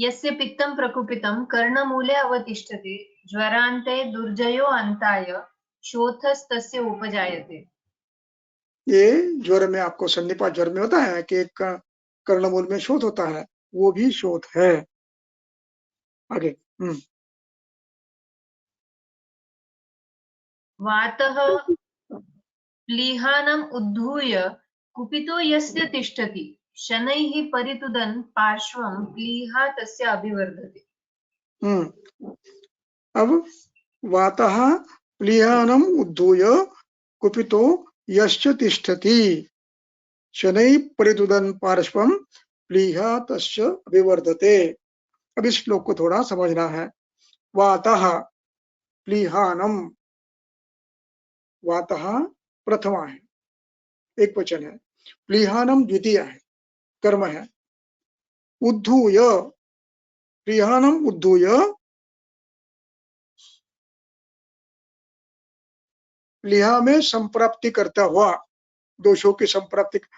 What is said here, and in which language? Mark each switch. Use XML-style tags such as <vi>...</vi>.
<sa>पित्तं प्रकुपितं कर्णमूले अवतिष्ठते ज्वरान्ते दुर्जयो अन्ताय शोथस्तस्य उपजायते।</sa> <hi>ये ज्वर में आपको सन्निपात ज्वर में होता है कि एक कर्णमूल में शोथ होता है, वो भी शोथ है। आगे,</hi> <sa>वातः प्लीहानम् उद्धूय कुपितो यस्य तिष्ठति शनैः परितुदन् पार्श्वं प्लीहा तस्य अभिवर्धते। अब वातः प्लीहानम् उद्धूय कुपितो यश्च तिष्ठति शनैः परितुदन् पार्श्वं प्लीहा तस्य अभिवर्धते।</sa> <hi>अब इस श्लोक को थोड़ा समझना है।</hi> <sa>वातः प्लीहानम,</sa> <hi>वातः प्रथमा है, एक वचन है, प्लीहानम द्वितीय है, कर्म है। उद्धूय,</hi> <sa>प्लीहानम उद्धूय,</sa> <hi>प्लीहा में संप्राप्ति करता हुआ, दोषों की संप्राप्ति।</hi>